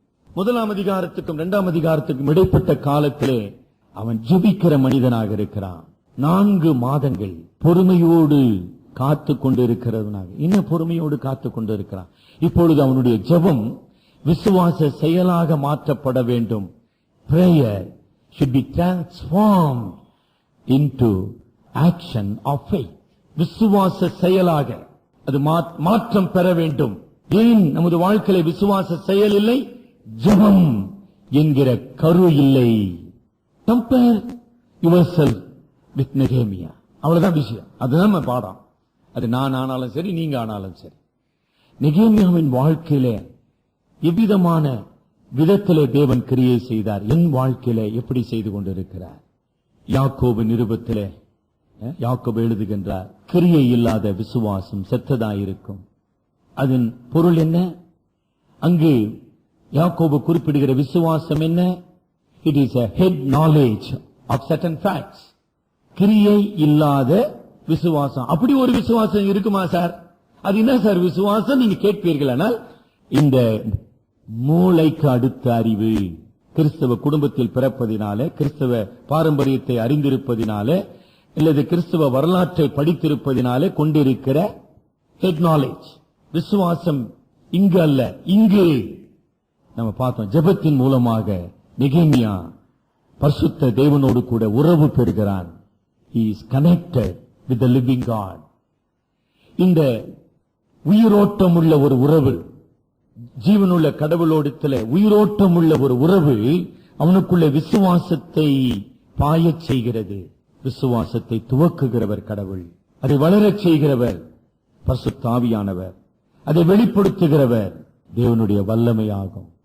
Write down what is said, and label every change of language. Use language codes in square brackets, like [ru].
[ta] 1ஆம் அதிகாரத்துக்கும் 2ஆம் அதிகாரத்துக்கும் இடைப்பட்ட காலத்திலே அவன் ஜெபிக்கிற மனிதனாக இருக்கிறான். 4 மாதங்கள் பொறுமையோடு காத்து கொண்டு இருக்கிறதுனாக இன்னும் பொறுமையோடு காத்து கொண்டு இருக்கிறான். இப்பொழுது அவனுடைய ஜெபம் விசுவாச செயலாக மாற்றப்பட வேண்டும். [en] Prayer should be transformed into action of faith. [ta] விசுவாச செயலாக அது மாற்றம் பெற வேண்டும். ஏன் நமது வாழ்க்கையில விசுவாச செயல் இல்லை, ஜெபம் என்கிற கரு இல்லை. [en] Compare yourself with Nehemiah. [ta] அவ்வளவுதான் விஷயம். அதுதான் நம்ம பாடம். அது நான் ஆனாலும் சரி, நீங்க ஆனாலும் சரி. நெகேமியாவின் வாழ்க்கையில எவ்விதமான விதத்திலே தேவன் கிரியை செய்தார், என் வாழ்க்கையில எப்படி செய்து கொண்டிருக்கிறார். யாக்கோபு நிருபத்திலே யாக்கோபு எழுதுகின்றார், கிரியை இல்லாத விசுவாசம் செத்ததாயிருக்கும். அதன் பொருள் என்ன? அங்கு யாக்கோபு குறிப்பிடுகிற விசுவாசம் என்ன? [en] It is a head knowledge of certain facts. [ta] கிரியை இல்லாத விசுவாசம். அப்படி ஒரு விசுவாசம் இருக்குமா சார்? அது என்ன சார் விசுவாசம் நீங்க கேட்பீர்களானால், இந்த மூளைக்கு அடுத்த அறிவு, கிறிஸ்தவ குடும்பத்தில் பிறப்பதினாலே, கிறிஸ்தவ பாரம்பரியத்தை அறிந்திருப்பதினாலே, அல்லது கிறிஸ்தவ வரலாற்றை படித்திருப்பதினாலே கொண்டிருக்கிற [en] Head knowledge. [ta] விசுவாசம் இங்கு அல்ல, இங்கு. நம்ம பார்த்தோம், ஜெபத்தின் மூலமாக நெகேமியா பரிசுத்த தேவனோடு கூட உறவு பெறுகிறான். [en] He is connected with the living God. [ta] இந்த உயிரோட்டம் உள்ள ஒரு உறவு, ஜீவனுள்ள கடவுளோடத்துல உயிரோட்டம் உள்ள ஒரு உறவு அவனுக்குள்ள விசுவாசத்தை பாயச் செய்கிறது. விசுவாசத்தை துவக்குகிறவர் கடவுள், அதை வளரச் செய்கிறவர் பரிசுத்த ஆவியானவர், அதை வெளிப்படுத்துகிறவர் தேவனுடைய வல்லமையாகும்.